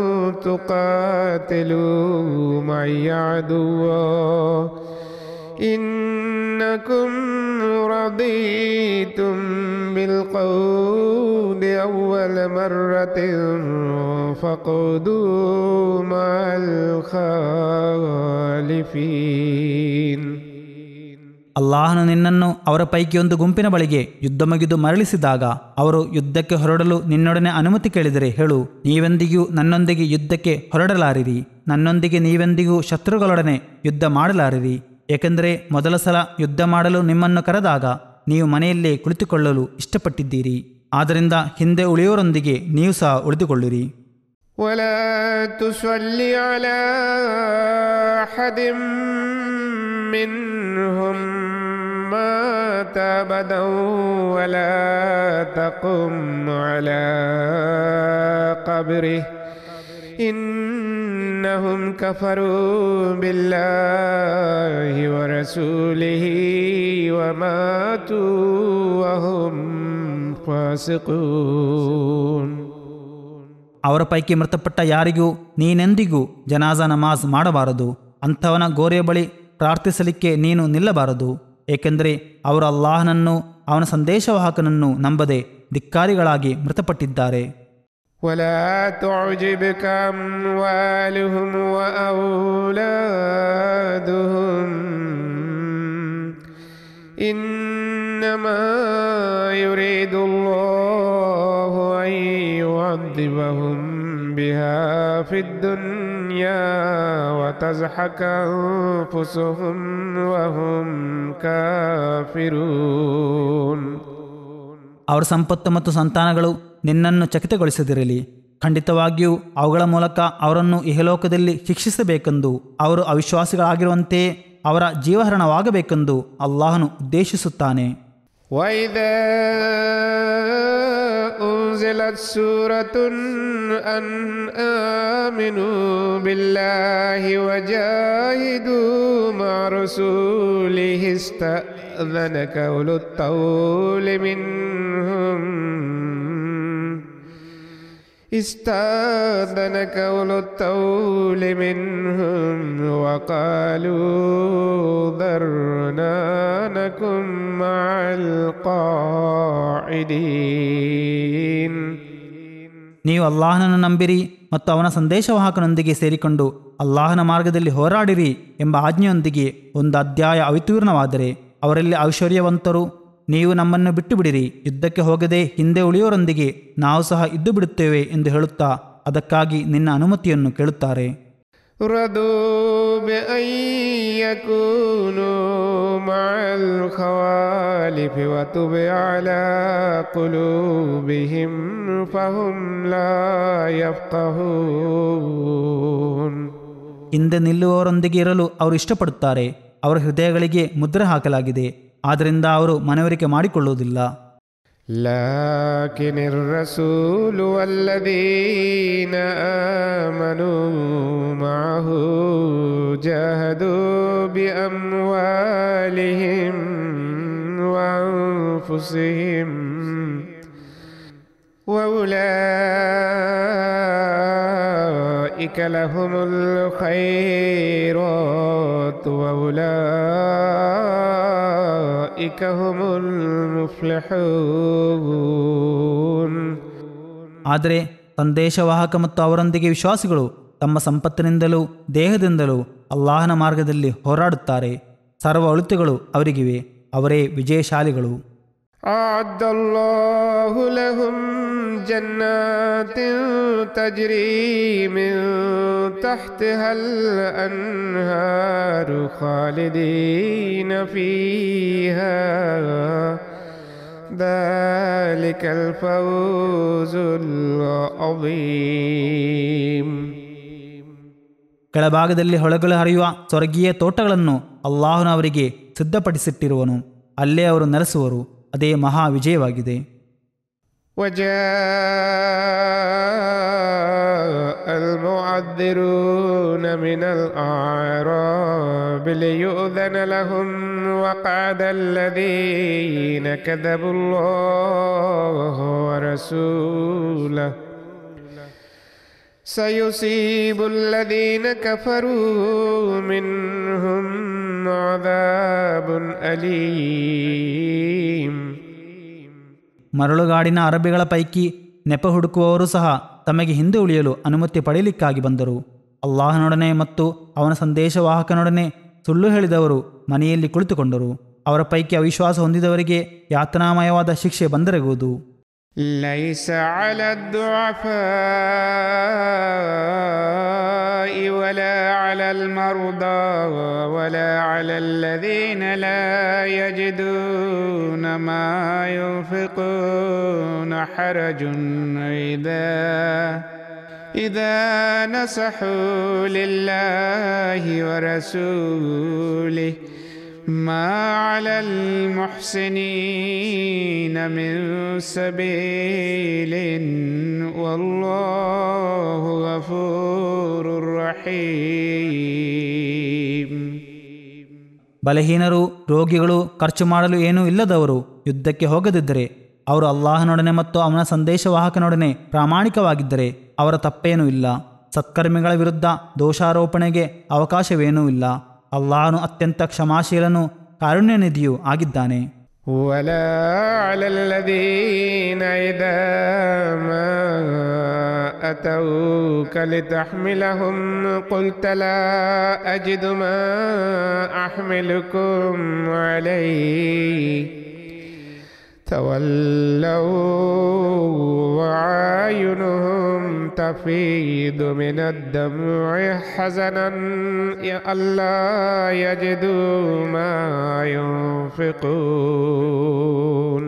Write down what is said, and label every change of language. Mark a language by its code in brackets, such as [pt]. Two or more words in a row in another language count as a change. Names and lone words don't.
[ar] تقاتلوا معي عدوا إنكم رضيتم بالقول أول مرة فاقعدوا مع الخالفين. [kn] ಅಲ್ಲಾಹನು ನಿನ್ನನ್ನು ಅವರ ಪೈಕಿ ಒಂದು ಗುಂಪಿನ ಬಳಿಗೆ ಯುದ್ಧ ಮುಗಿದು ಮರಳಿಸಿದಾಗ ಅವರು ಯುದ್ಧಕ್ಕೆ ಹೊರಡಲು ನಿನ್ನೊಡನೆ ಅನುಮತಿ ಕೇಳಿದರೆ ಹೇಳು, ನೀವೆಂದಿಗೂ ನನ್ನೊಂದಿಗೆ ಯುದ್ಧಕ್ಕೆ ಹೊರಡಲಾರಿರಿ, ನನ್ನೊಂದಿಗೆ ನೀವೆಂದಿಗೂ ಶತ್ರುಗಳೊಡನೆ ಯುದ್ಧ ಮಾಡಲಾರಿರಿ. ಏಕೆಂದರೆ ಮೊದಲ ಸಲ ಯುದ್ಧ ಮಾಡಲು ನಿಮ್ಮನ್ನು ಕರೆದಾಗ ನೀವು ಮನೆಯಲ್ಲೇ ಕುಳಿತುಕೊಳ್ಳಲು ಇಷ್ಟಪಟ್ಟಿದ್ದೀರಿ. ಆದ್ದರಿಂದ ಹಿಂದೆ ಉಳಿಯೋರೊಂದಿಗೆ ನೀವು ಸಹ ಉಳಿದುಕೊಳ್ಳಿರಿ. [ar] ولا تصل على أحد منهم مات أبدا ولا تقم على قبره إنهم كفروا بالله ورسوله وماتوا وهم فاسقون. [kn] ಅವರ ಪೈಕಿ ಮೃತಪಟ್ಟ ಯಾರಿಗೂ ನೀನೆಂದಿಗೂ ಜನಾಜಾ ನಮಾಜ್ ಮಾಡಬಾರದು. ಅಂಥವನ ಗೋರೆಯ ಬಳಿ ಪ್ರಾರ್ಥಿಸಲಿಕ್ಕೆ ನೀನು ನಿಲ್ಲಬಾರದು. ಏಕೆಂದರೆ ಅವರು ಅಲ್ಲಾಹನನ್ನು ಅವನ ಸಂದೇಶವಾಹಕನನ್ನು ನಂಬದೆ ಧಿಕ್ಕಾರಿಗಳಾಗಿ ಮೃತಪಟ್ಟಿದ್ದಾರೆ. [ar] ولا تعجبك أموالهم وأولادهم إنما يريد الله أن يعذبهم بها في الدنيا وتزهق أنفسهم وهم كافرون. [kn] ಅವರ ಸಂಪತ್ತು ಮತ್ತು ಸಂತಾನಗಳು ನಿನ್ನನ್ನು ಚಕಿತಗೊಳಿಸದಿರಲಿ. ಖಂಡಿತವಾಗಿಯೂ ಅವುಗಳ ಮೂಲಕ ಅವರನ್ನು ಇಹಲೋಕದಲ್ಲಿ ಶಿಕ್ಷಿಸಬೇಕೆಂದು, ಅವರು ಅವಿಶ್ವಾಸಿಗಳಾಗಿರುವಂತೆಯೇ ಅವರ ಜೀವಹರಣವಾಗಬೇಕೆಂದು ಅಲ್ಲಾಹನು ಉದ್ದೇಶಿಸುತ್ತಾನೆ. [ar] وَإِذَا أُنزِلَتْ سُورَةٌ أَنْ آمِنُوا بِاللَّهِ وَجَاهِدُوا مَعَ رَسُولِهِ اسْتَأْذَنَكَ أُولُو الطَّوْلِ منهم وقالوا ذرنا نكن مع القاعدين. [kn] ನೀವು ಅಲ್ಲಾಹನನ್ನು ನಂಬಿರಿ ಮತ್ತು ಅವನ ಸಂದೇಶವಾಹಕನೊಂದಿಗೆ ಸೇರಿಕೊಂಡು ಅಲ್ಲಾಹನ ಮಾರ್ಗದಲ್ಲಿ ಹೋರಾಡಿರಿ ಎಂಬ ಆಜ್ಞೆಯೊಂದಿಗೆ ಒಂದು ಅಧ್ಯಾಯ ಅವತೀರ್ಣವಾದರೆ ಅವರಲ್ಲಿ ಐಶ್ವರ್ಯವಂತರು, ನೀವು ನಮ್ಮನ್ನು ಬಿಟ್ಟು ಬಿಡಿರಿ, ಯುದ್ಧಕ್ಕೆ ಹೋಗದೆ ಹಿಂದೆ ಉಳಿಯೋರೊಂದಿಗೆ ನಾವು ಸಹ ಇದ್ದು ಬಿಡುತ್ತೇವೆ ಎಂದು ಹೇಳುತ್ತಾ ಅದಕ್ಕಾಗಿ ನಿನ್ನ ಅನುಮತಿಯನ್ನು ಕೇಳುತ್ತಾರೆ. [ar] رضوا بأن يكونوا مع الخوالف وطبع على قلوبهم فهم لا يفقهون. [kn] ಹಿಂದೆ ನಿಲ್ಲುವವರೊಂದಿಗೆ ಇರಲು ಅವರು ಇಷ್ಟಪಡುತ್ತಾರೆ. ಅವರ ಹೃದಯಗಳಿಗೆ ಮುದ್ರೆ ಹಾಕಲಾಗಿದೆ, ಆದ್ದರಿಂದ ಅವರು ಮನವರಿಕೆ ಮಾಡಿಕೊಳ್ಳುವುದಿಲ್ಲ. [ar] لكن الرسول والذين آمنوا معه جاهدوا بأموالهم وأنفسهم وأولئك لهم الخيرات وأولئك هم المفلحون. [kn] ಆದರೆ ಸಂದೇಶವಾಹಕ ಮತ್ತು ಅವರೊಂದಿಗೆ ವಿಶ್ವಾಸಿಗಳು ತಮ್ಮ ಸಂಪತ್ತಿನಿಂದಲೂ ದೇಹದಿಂದಲೂ ಅಲ್ಲಾಹನ ಮಾರ್ಗದಲ್ಲಿ ಹೋರಾಡುತ್ತಾರೆ. ಸರ್ವ ಒಳಿತುಗಳು ಅವರಿಗಿವೆ, ಅವರೇ ವಿಜಯಶಾಲಿಗಳು. [ar] أعد الله لهم جنات تجري من تحتها الأنهار خالدين فيها ذلك الفوز العظيم. [kn] ಕೆಳಭಾಗದಲ್ಲಿ ಹೊಳೆಗಳು ಹರಿಯುವ ಸ್ವರ್ಗೀಯ ತೋಟಗಳನ್ನು ಅಲ್ಲಾಹನು ಅವರಿಗೆ ಸಿದ್ಧಪಡಿಸಿಟ್ಟಿರುವನು, ಅಲ್ಲೇ ಅವರು ನೆಲೆಸುವರು. ಅದೇ ಮಹಾ ವಿಜಯವಾಗಿದೆ. [ar] وجاء المعذرون من الأعراب ليؤذن لهم وقعد الذين كذبوا الله ورسوله سيصيب الذين كفروا منهم عذاب أليم. [kn] ಮರಳುಗಾಡಿನ ಅರಬಿಗಳ ಪೈಕಿ ನೆಪ ಹುಡುಕುವವರು ಸಹ ತಮಗೆ ಹಿಂದೆ ಉಳಿಯಲು ಅನುಮತಿ ಪಡೆಯಲಿಕ್ಕಾಗಿ ಬಂದರು. ಅಲ್ಲಾಹನೊಡನೆ ಮತ್ತು ಅವನ ಸಂದೇಶವಾಹಕನೊಡನೆ ಸುಳ್ಳು ಹೇಳಿದವರು ಮನೆಯಲ್ಲಿ ಕುಳಿತುಕೊಂಡರು. ಅವರ ಪೈಕಿ ಅವಿಶ್ವಾಸ ಹೊಂದಿದವರಿಗೆ ಯಾತನಾಮಯವಾದ ಶಿಕ್ಷೆ ಬಂದೆರಗುವುದು. [ar] ليس على الضعفاء ولا على المرضى ولا على الذين لا يجدون ما ينفقون حرج إذا نصحوا لله ورسوله ما على المحسنين من سبيل والله غفور رحيم. [kn] ಬಲಹೀನರು, ರೋಗಿಗಳು, ಖರ್ಚು ಮಾಡಲು ಏನೂ ಇಲ್ಲದವರು ಯುದ್ಧಕ್ಕೆ ಹೋಗದಿದ್ದರೆ, ಅವರು ಅಲ್ಲಾಹನೊಡನೆ ಮತ್ತು ಅವನ ಸಂದೇಶವಾಹಕನೊಡನೆ ಪ್ರಾಮಾಣಿಕವಾಗಿದ್ದರೆ ಅವರ ತಪ್ಪೇನೂ ಇಲ್ಲ. ಸತ್ಕರ್ಮಿಗಳ ವಿರುದ್ಧ ದೋಷಾರೋಪಣೆಗೆ ಅವಕಾಶವೇನೂ ಇಲ್ಲ. ಅಲ್ಲಾಹನು ಅತ್ಯಂತ ಕ್ಷಮಾಶೀಲನು, ಕಾರುಣ್ಯನಿಧಿಯೂ ಆಗಿದ್ದಾನೆ. [ar] ولا على الذين إذا ما أتوك لتحملهم قلت لا أجد ما أحملكم عليه تولوا وعاينهم تفيض من الدمع حزنا ألا يجدوا ما ينفقون.